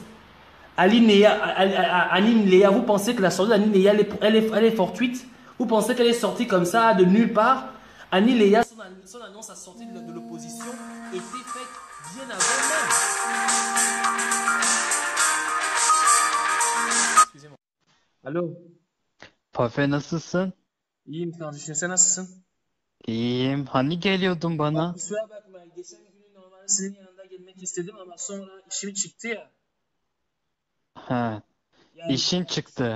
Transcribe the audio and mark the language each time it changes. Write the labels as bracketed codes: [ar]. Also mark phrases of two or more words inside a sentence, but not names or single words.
[fr] Annie Léa, vous pensez que la sortie d'Annie Léa, elle est fortuite? Vous pensez qu'elle est sortie comme ça, de nulle part? Annie Léa, son annonce à sortie de l'opposition était faite bien avant même. Excusez-moi. [tr] Alo. Pafe nasılsın? İyiyim kardeşim. Sen nasılsın? İyiyim. Hani geliyordun Bak bana? kusura bakma. Geçen gün normalde senin yanında gelmek istedim ama sonra işim çıktı ya. Ha, Yani işin şöyle